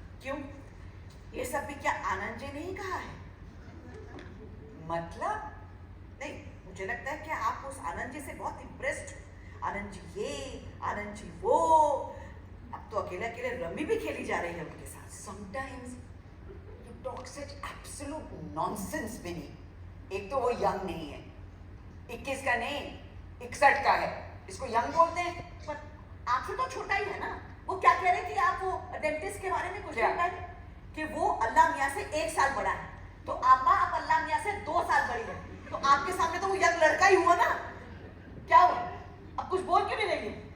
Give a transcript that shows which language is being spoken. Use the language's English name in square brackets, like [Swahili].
[Hindi] क्यों? ये सब भी क्या आनंद जी ने ही कहा है? मतलब? नहीं, मुझे लगता है कि आप उस आनंद जी से बहुत इम्प्रेस्ड हो। आनंद जी ये, आनंद जी वो। अब तो अकेले अकेले रमी भी खेली जा रही है उनके साथ। [English] Sometimes you talk such absolute nonsense, Vinni. [Hindi] एक तो वो यंग नहीं है, 21 का नहीं 61 का है, इसको यंग बोलते हैं? पर आपसे तो छोटा ही है ना। वो क्या कह रही थी आप, वो डेंटिस्ट के बारे में कुछ क्या? बताइए कि वो अल्लाह मियाँ से 1 साल बड़ा है, तो आपा आप अल्लाह मियाँ से 2 साल बड़ी है, तो आपके सामने तो वो यंग लड़का ही हुआ ना। क्या हुआ? अब कुछ बोल क्यों नहीं रही है?